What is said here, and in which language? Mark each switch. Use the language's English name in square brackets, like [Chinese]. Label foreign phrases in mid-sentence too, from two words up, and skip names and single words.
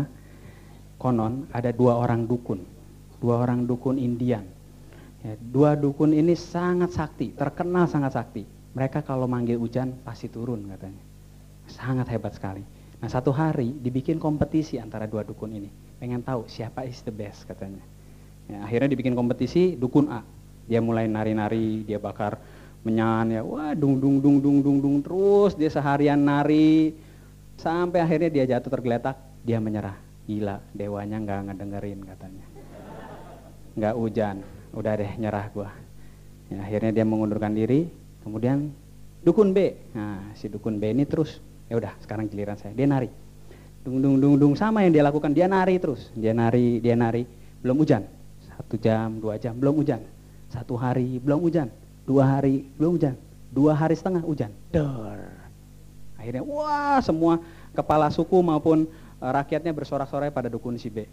[Indonesian] Konon ada dua orang dukun Indian. Ya, dua dukun ini sangat sakti, terkenal sangat sakti. Mereka kalau manggil hujan pasti turun katanya. Sangat hebat sekali. Nah, satu hari dibikin kompetisi antara dua dukun ini. Pengen tahu siapa [English] is the best [Indonesian] katanya. Ya, akhirnya dibikin kompetisi dukun A. Dia mulai nari-nari, dia bakar menyan ya. Wah, dung dung dung dung dung dung terus dia seharian nari sampai akhirnya dia jatuh tergeletak, dia menyerah. Gila, dewanya nggak ngedengerin katanya. Nggak hujan. Udah deh, nyerah gua. Ya, akhirnya dia mengundurkan diri. Kemudian dukun B. Nah, si dukun B ini terus, ya udah sekarang giliran saya. Dia nari. Dung dung dung dung sama yang dia lakukan, dia nari terus. Dia nari. Belum hujan. 1 jam, 2 jam, belum hujan. 1 hari, belum hujan. 2 hari, belum hujan. 2 hari setengah hujan. Der. Akhirnya, wah, semua kepala suku maupun rakyatnya bersorak-sorai pada dukun si B.